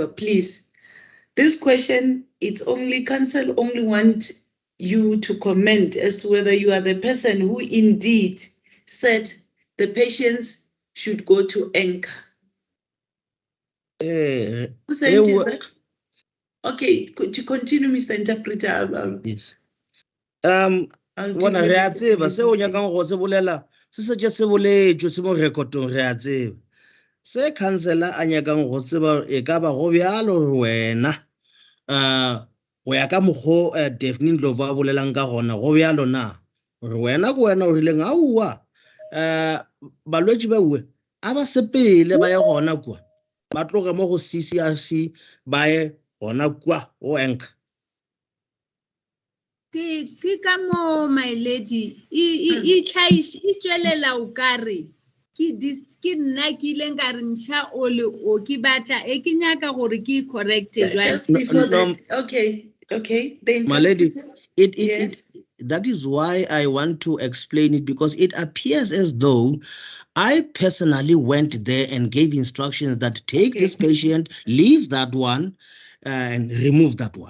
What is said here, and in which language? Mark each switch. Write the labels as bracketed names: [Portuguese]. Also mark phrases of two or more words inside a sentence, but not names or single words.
[English] Please, this question, it's only council only want you to comment as to whether you are the person who indeed said the patients should go to Anchor. Who said that? Okay, could you continue, Mr. Interpreter? Yes. [Northern Sotho] Bona re a tseba se o nyakang go se bolela se se tše se boletšwe se mo rekotong re a tseba se councilor a nyakang go tseba e ka ba go bjalo wena go ya ka mokgo Daphne Ndlovu a bolelang ka gona go bjalo na gore wena ko wena o rileng aowa balwetši ba uwe a ba sepele ba ye gona kwa ba tloge mo go CCRC ba ye gona kwa o enka ke ka mo [English] my lady [Northern Sotho] e tswelela o kare ke nna ke ileng ka re ntsha ole o ke batla e ke nyaka gore ke correct [English] just before that. Okay my lady yes. that is why I want to explain it, because it appears as though I personally went there and gave instructions that take this patient, leave that one, and remove that one.